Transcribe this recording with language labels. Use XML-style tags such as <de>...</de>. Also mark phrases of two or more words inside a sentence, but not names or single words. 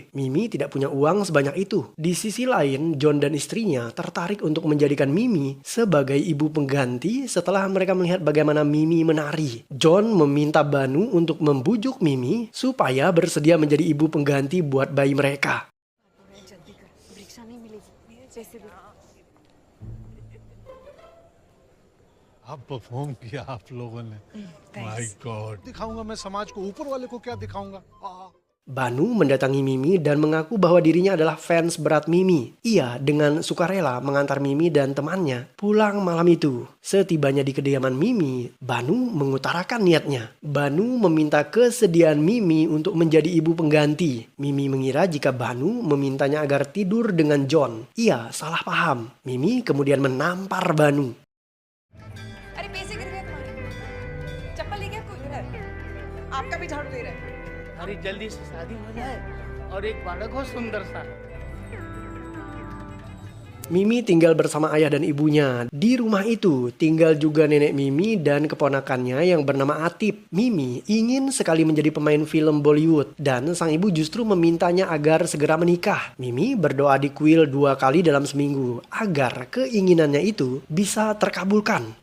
<id>Mimi tidak punya uang sebanyak itu. Di sisi lain, John dan istrinya tertarik untuk menjadikan Mimi sebagai ibu pengganti setelah mereka melihat bagaimana Mimi menari. John meminta Banu untuk membujuk Mimi supaya bersedia menjadi ibu pengganti buat bayi mereka.</id> <hi>आप परफॉर्म किया आप लोगों ने</hi> <en>my god</en> <hi>दिखाऊंगा मैं समाज को ऊपर वाले को क्या दिखाऊंगा</hi> <id>Banu mendatangi Mimi dan mengaku bahwa dirinya adalah fans berat Mimi. Ia dengan sukarela mengantar Mimi dan temannya pulang malam itu. Setibanya di kediaman Mimi, Banu mengutarakan niatnya. Banu meminta kesediaan Mimi untuk menjadi ibu pengganti. Mimi mengira jika Banu memintanya agar tidur dengan John. Ia salah paham. Mimi kemudian menampar Banu.</id> <hi>अरे पैसे गिर गए तुम्हारे चप्पल ले गया कोई इधर आपका भी झाड़ू दे रहा है हमारी जल्दी से शादी हो जाए और एक बालक हो सुंदर सा।</hi> <id>Mimi tinggal bersama ayah dan ibunya. Di rumah itu tinggal juga nenek Mimi dan keponakannya yang bernama Atip. Mimi ingin sekali menjadi pemain film Bollywood dan sang ibu justru memintanya agar segera menikah. Mimi berdoa di kuil 2 kali dalam seminggu agar keinginannya itu bisa terkabulkan.</id>